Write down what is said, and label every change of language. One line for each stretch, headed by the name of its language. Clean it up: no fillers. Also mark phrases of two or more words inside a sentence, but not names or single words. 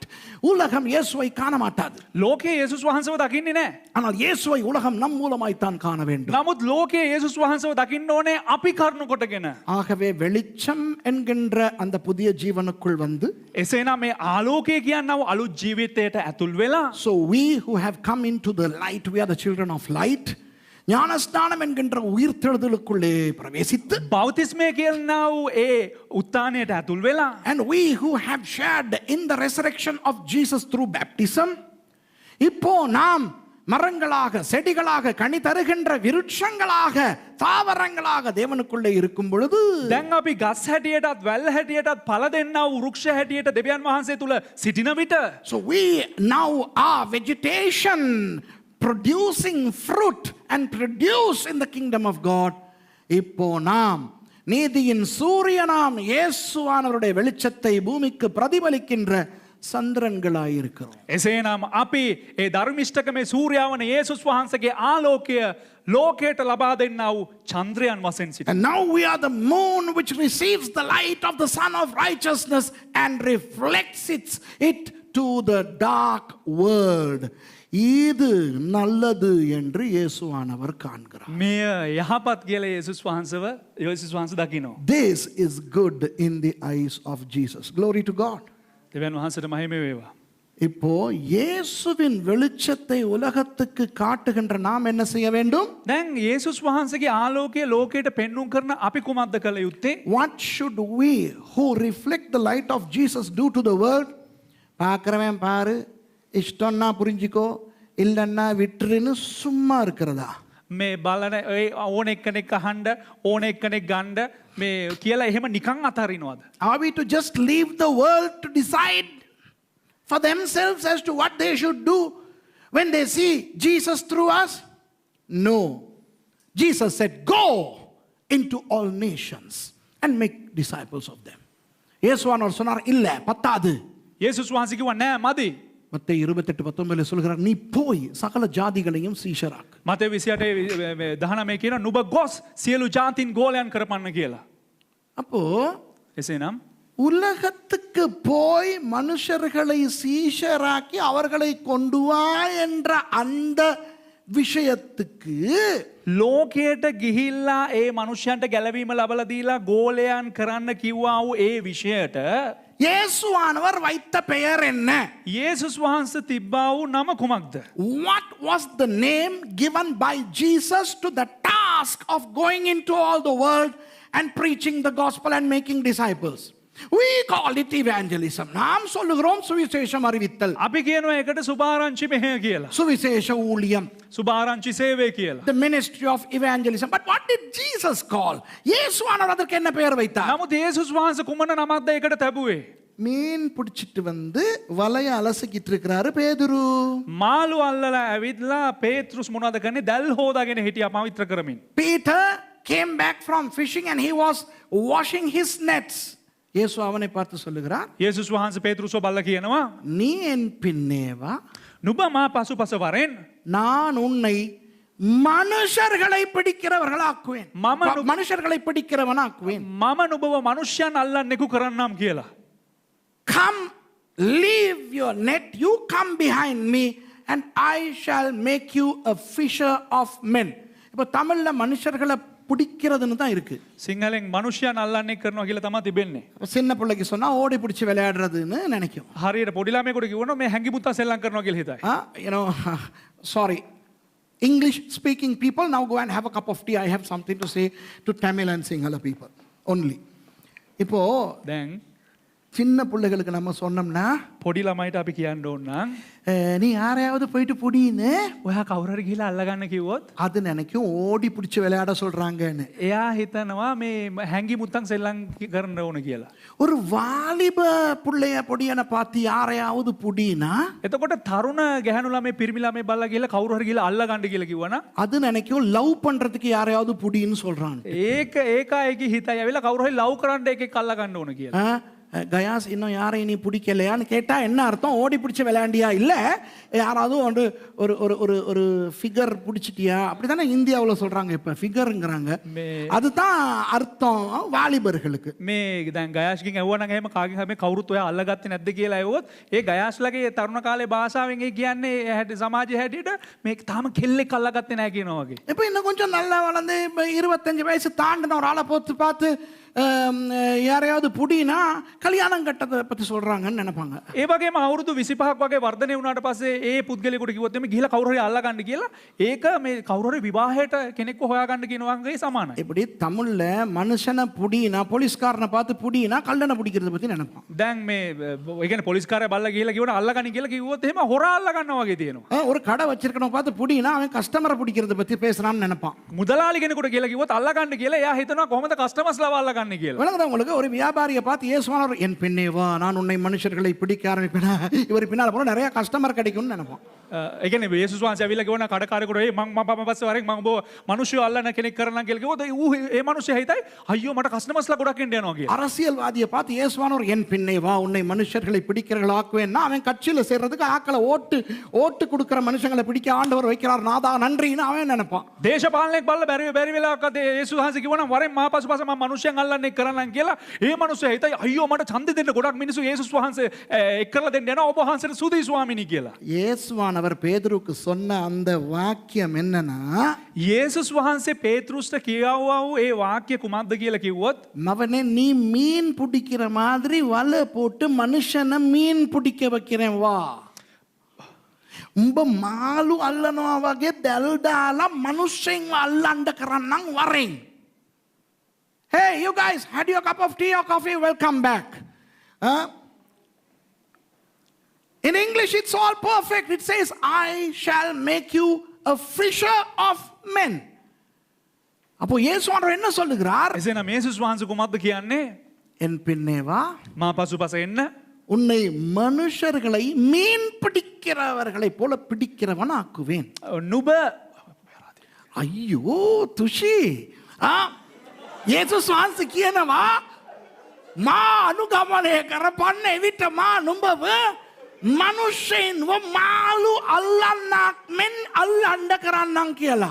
Tamil: உலகம் இயேசுவை காண மாட்டாது.
Sinhala: ලෝකයේ යේසුස් වහන්සේව දකින්නේ නැහැ.
Tamil: ஆனால் இயேசுவை உலகம் நம் மூலமாய் தான் காண வேண்டும்.
Sinhala: නමුත් ලෝකයේ යේසුස් වහන්සේව දකින්න ඕනේ අපි කරුණු කොටගෙන.
Tamil: ஆகவே வெளிச்சம் என்கின்ற அந்த புதிய ஜீவனுக்குள் வந்து
Sinhala: එසේනම් මේ ආලෝකය කියනව අලුත් ජීවිතයට ඇතුල් වෙලා
English: so we who have come into the light, we are the children of light.
Tamil: ஞானஸ்நானம் என்கின்ற உயிர்த்தெழுதலுக்குள்ளே பிரவேசித்து
Sinhala: බෞතිස්මය කියනා වූ ඒ උත්ථානයට ඇතුල් වෙලා
English: and we who have shared in the resurrection of Jesus through baptism
Tamil: இப்போ நாம் மரங்களாக செடிகளாக கனி தருகின்ற விருட்சங்களாக தாவரங்களாக தேவனுக்குள்ளே இருக்கும் பொழுது
Sinhala: දැන් අපි ගස් හැටියටත් වැල් හැටියටත් පළ දෙන්නා වූ වෘක්ෂ හැටියට දෙවියන් වහන්සේ තුල සිටින විට
English: so we now are vegetation producing fruit and produce in the kingdom of God.
Tamil: இப்போ நாம் நீதியின் சூரியனாம் இயேசுவானவருடைய வெளிச்சத்தை பூமிக்கு பிரதிபலிக்கின்ற சந்திரன்களாய் இருக்கிறோம்.
Sinhala: එසේනම් අපි ඒ ධර්මිෂ්ඨකමේ සූර්යාවන යේසුස් වහන්සේගේ ආලෝකය ලෝකයට ලබා දෙන්නා වූ චන්ද්‍රයන් වශයෙන් සිටිනවා.
English: And now we are the moon which receives the light of the Son of righteousness and reflects it to the dark world.
Tamil: இது நல்லது என்று இயேசுவானவர் காண்கிறார்.
Sinhala: මෙය යහපත් කියලා යේසුස් වහන්සේ දකිනවා.
English: This is good in the eyes of Jesus. Glory to God.
Sinhala: දෙවියන් වහන්සේට මහිම වේවා.
Tamil: இப்போ இயேசுவின் வெளிச்சத்தை உலகத்துக்கு காட்டுகின்ற நாம் என்ன செய்ய வேண்டும்?
Sinhala: දැන් යේසුස් වහන්සේගේ ආලෝකය ලෝකයට පෙන්වුම් කරන අපි කුමක්ද කළ යුත්තේ?
English: What should we who reflect the light of Jesus do to the world?
Tamil: பார்க்கிறவன் பாரு, இஷ்டம்னா புரிஞ்சிக்கோ, இல்லைன்னா விட்டுருன்னு சும்மா இருக்கிறதா?
Sinhala: මේ බලන ඕන එක්කෙනෙක් අහන්න ඕන එක්කෙනෙක් ගන්න මේ කියලා එහෙම නිකන් අතහරිනවද?
English: Are we to just leave the world to decide for themselves as to what they should do when they see Jesus through us? No. Jesus said, go into all nations and make disciples of them.
Tamil: இயேசுவானவர் சொன்னார், இல்ல பத்தாது.
Sinhala: යේසුස් වහන්සේ කිව්වා නෑ මදි.
Tamil: மத்தேயு 28:19 சொல்கிறார், நீ போய் சகல ஜாதிகளையும் சீஷராக்கு.
Sinhala: මතේ 28:19 කියන නුඹ ගොස් සියලු ජාතීන් ගෝලයන් කරපන්න කියලා.
Tamil: அப்போ
Sinhala: එසේනම්
Tamil: உலகத்துக்கு போய் மனுஷர்களை சீஷராக்கி அவர்களை கொண்டு வா என்ற அந்த விஷயத்துக்கு
Sinhala: ලෝකයට ගිහිල්ලා ඒ මනුෂ්‍යන්ට ගැලවීම ලබලා දීලා ගෝලයන් කරන්න කිව්වා වූ ඒ විෂයට
Tamil: இயேசுவானவர் வைத்த பெயர் என்ன?
Sinhala: යේසුස් වහන්සේ තිබ්බා වූ නම කුමක්ද?
English: What was the name given by Jesus to the task of going into all the world and preaching the gospel and making disciples? We call it evangelism.
Tamil: நாம் சொல்லுகிறோம் சுவிசேஷம் அறிவித்தல்.
Sinhala: අපි කියනවා ඒකට සුභාරංචි මෙහෙය කියලා.
Tamil: சுவிசேஷ ஊழியம்.
Sinhala: සුභාරංචි සේවය කියලා.
English: The ministry of evangelism. But what did Jesus call?
Tamil: இயேசுவானவர் அதற்கு என்ன பெயர் வைத்தார்?
Sinhala: නමුත් යේසුස් වහන්සේ කුමන නමක්ද ඒකට තැබුවේ?
Tamil: மீன் பிடிச்சிட்டு வந்து வலைய அலசிக்கிட்டு இருக்கிறாரு பேதுரு.
Sinhala: මාළු අල්ලලා ඇවිත්ලා පේත්‍රුස් මොනවද කරන්නේ? දැල් හොදාගෙන හිටියා පවිත්‍ර කරමින්.
English: Peter came back from fishing and he was washing his nets.
Tamil: இயேசு அவனை பார்த்து சொல்லுகிறார்,
Sinhala: යේසුස් වහන්සේ පේත්‍රුස්ව බල්ලා කියනවා
Tamil: நீ என் பின்னே வா,
Sinhala: නුඹ මා පසුපස වරෙන්
Tamil: நான் உன்னை மனுஷர்களை பிடிக்கிறவர்களாக்குவேன். மனுஷர்களை பிடிக்கிறவனாக்குவேன்.
Sinhala: මම නුඹව මනුෂ්‍යයන් අල්ලන්නෙකු කරන්නම් කියලා.
English: Come, leave your net, you come behind me and I shall make you a fisher of men.
Tamil: இப்போ தமிழ்ல மனுஷர்களை பிடிக்கிறதுன்னு தான் இருக்கு.
Sinhala: සිංහලෙන් මනුෂ්‍යයන් අල්ලන්නේ කරනවා කියලා තමයි තිබෙන්නේ.
Tamil: சின்ன பிள்ளைக்கு சொன்னா ஓடி பிடிச்சி விளையாடுறதுன்னு நினைக்கும்.
Sinhala: හරියට පොඩි ළමයෙකුට කිව්වොත් මේ හැංගි මුත්තා සෙල්ලම් කරනවා කියලා හිතයි.
English: You know, sorry. English speaking people, now go and have a cup of tea. I have something to say to Tamil and Sinhala people only.
Tamil: இப்போ
Sinhala: දැන්
Tamil: சின்ன பிள்ளைகளுக்கு நம்ம சொன்னோம்னா
Sinhala: පොඩි ළමයිට අපි කියන්න ඕන නම්
Tamil: நீ யாரையாவது போயிட்டு புடின்னு
Sinhala: ඔයා කවුරු හරි ගිහලා අල්ලගන්න කිව්වොත්
Tamil: அது நினைக்கும் ஓடி பிடிச்சி விளையாட சொல்றாங்கன்னு.
Sinhala: එයා හිතනවා මේ හැංගි මුත්තන් සෙල්ලම් කරන්න ඕන කියලා.
Tamil: ஒரு வாலிப புள்ளைய பொடியனை பார்த்து யாரையாவது புடினா
Sinhala: එතකොට තරුණ ගැහැණු ළමයි පිරිමි ළමයි බල්ලා ගිහලා කවුරු හරි ගිහලා අල්ලගන්න කියලා කිව්වනම්
Tamil: அது நினைக்கும் லவ் பண்றதுக்கு யாரையாவது புடின்னு சொல்றாங்க.
Sinhala: ඒක ඒකයි හිතයි ඇවිල්ලා කවුරු හරි ලව් කරන්න එකෙක් අල්ලගන්න ඕන කියලා.
Tamil: கயாஸ் இன்னும் யாரையும் நீ பிடிக்கலையான்னு கேட்டால் என்ன அர்த்தம்? ஓடி பிடிச்ச விளையாண்டியா? இல்லை யாராவது ஒரு ஒரு ஒரு ஒரு ஒரு ஃபிகர் பிடிச்சிட்டியா? அப்படி தானே இந்தியாவில் சொல்கிறாங்க, இப்போ ஃபிகருங்கிறாங்க. அதுதான் அர்த்தம் வாலிபர்களுக்கு.
Sinhala: මේ දැන් ගයාස්කින් ඇහුවා නම් එහෙම කාගෙන් හරි කවුරුත් ඔයා අල්ලගත්තේ නැද්ද කියලා ඇහුවොත් ඒ ගයාස්ලගේ තරුණ කාලේ භාෂාවෙන් ඒ කියන්නේ සමාජයේ හැටියට මේක තාම කෙල්ලෙක් අල්ලගත්තේ නැහැ කියනවා වගේ.
Tamil: இப்போ இன்னும் கொஞ்சம் நல்லா வளர்ந்து இப்போ 25 வயசு தாண்டின ஒரு ஆளை பார்த்து யாரையாவது புடினா கல்யாணம் கட்டதை பற்றி சொல்கிறாங்கன்னு நினைப்பாங்க.
Sinhala: ඒ වගේම අවුරුදු 25ක් වගේ වර්ධනය වුණාට පස්සේ ඒ පුද්ගලයෙකුට කිව්වොත් එimhe ගිහලා කවුරු හරි අල්ලගන්න කියලා ඒක මේ කවුරු හරි විවාහයට කෙනෙක්ව හොයාගන්න කියනවා වගේ සමානයි.
Tamil: இப்படி தமிழ்ல மனுஷனை புடினா போலீஸ்காரனை பார்த்து புடினா கல்லனை பிடிக்கிறத பற்றி நினைப்பான்.
Sinhala: දැන් මේ ඒ කියන්නේ පොලිස්කාරය බල්ලා ගිහලා කිව්වොත් අල්ලගන්න කියලා කිව්වොත් එහෙම හොරා අල්ලගන්නවා වගේ තියෙනවා.
Tamil: ஒரு கடை வச்சிருக்கணும் பார்த்து புடினா அவன் கஸ்டமரை பிடிக்கிறத பற்றி பேசுறான்னு நினைப்பான்.
Sinhala: මුදලාලි කෙනෙකුට කියලා කිව්වොත් අල්ලගන්න කියලා එයා හිතනවා කොහොමද කස්ටමර්ස්ලා අල්ලගන්නේ කියලා.
Tamil: உங்களுக்கு ஒரு வியாபாரியை பார்த்து இயேசுவானவர் என் பெண்ணே வா நான் உன்னை மனுஷர்களை பிடிக்க ஆரம்பிப்பேன், இவர் பின்னால் போனால் நிறைய கஸ்டமர் கிடைக்கும்னு நினைப்போம்.
Sinhala: ඒ කියන්නේ යේසුස් වහන්සේ ඇවිල්ලා කිව්වන කඩකාරයෙකුට ඒ මම පස්සේ වරෙන් මම ඔබ මිනිස්සු අල්ලන කෙනෙක් කරනවා කියලා කිව්වොත් ඌ ඒ මිනිස්සයා හිතයි අයියෝ මට කස්ටමර්ස්ලා ගොඩක් එන්න යනවා කියලා.
Tamil: அரசியல்வாதியை பார்த்து இயேசுவானவர் என் பெண்ணே வா உன்னை மனுஷர்களை பிடிக்கிறவர்களாக்குவேன்னா அவன் கட்சியில் சேர்றதுக்கு ஆக்களை ஓட்டு கொடுக்குற மனுஷங்களை பிடிக்க ஆண்டவர் வைக்கிறார் நாதா நன்றின்னு அவன் நினைப்பான்.
Sinhala: දේශපාලනයක් බලලා බැරි වෙලාවක යේසුස් වහන්සේ කිව්වනම් වරෙන් මා පසුපස මම මිනිස්සුන් අල්ලන්නේ කරන්නම් කියලා ඒ මිනිස්සයා හිතයි අයියෝ මට ඡන්දෙ දෙන්න ගොඩක් මිනිස්සු යේසුස් වහන්සේ එක් කරලා දෙන්න යනවා ඔබ වහන්සේට සුදී ස්වාමීනි කියලා.
Tamil: இயேசுவானவர் பேதுருக்கு சொன்ன அந்த வாக்கியம் என்னன்னா
Sinhala: යේසුස් වහන්සේ පේත්‍රුස්ට කියවුවා වූ ඒ වාක්‍ය කුමක්ද කියලා කිව්වොත්
Tamil: மவனே நீ மீன் பிடிக்கிற மாதிரி வலை போட்டு மனுஷனை மீன் பிடிக்க வைக்கிறேன் வா.
Sinhala: උඹ මාළු අල්ලනවා වගේ දැල් දාලා මනුස්සෙන් අල්ලන්න කරන්නම් වරෙන්.
English: Hey you guys, had your cup of tea or coffee? Welcome back. In English it's all perfect. It says I shall make you a fisher of men.
Tamil: அப்போ இயேசுவானவர் என்ன சொல்லுகிறார்?
Sinhala: එසේනම් යේසුස් වහන්සේ කුමක්ද කියන්නේ?
Tamil: என் பின்னே வா
Sinhala: මා පසුපස එන්න
Tamil: உன்னை மனுஷர்களை மீன் பிடிக்கிறவர்களை போல பிடிக்கிறவன் ஆக்குவேன்.
Sinhala: නුඹ ஐயோ துஷி යේසුස් වහන්සේ කියනවා මා අනුගමනය කරපන්න එවිට මා නුඹව මනුෂ්‍යයින්ව මාළු අල්ලන්නක් මෙන් අල්ලන්න කරන්නම් කියලා.